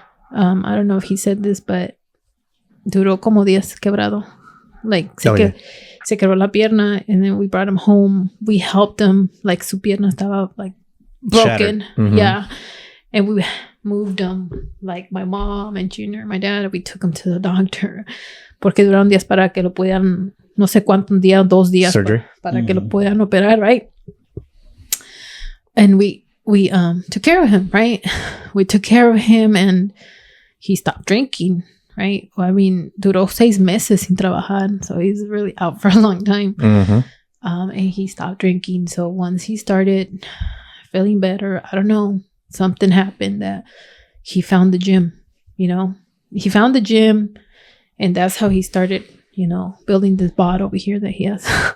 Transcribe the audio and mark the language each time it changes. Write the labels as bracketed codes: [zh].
[en] I don't know if he said this, but [es] duró como días quebrado. [en] Like, [es] se quebró la pierna, [en] and then we brought him home. We helped him. Like, [es] su pierna estaba, [en] like, broken. Yeah. And we moved him, like, my mom and Junior, my dad, we took him to the doctor. [es] Porque duraron días para que lo puedan, no sé cuántos días, 2 días. Surgery. Para que lo puedan operar, right? [en] And we took care of him, right? We took care of him, and he stopped drinking, right? Well, I mean, [es] duró 6 meses sin trabajar, [en] so he's really out for a long time. And he stopped drinking. So once he started feeling better, I don't know, something happened that he found the gym, He found the gym, and that's how he started, building this bod over here that he has.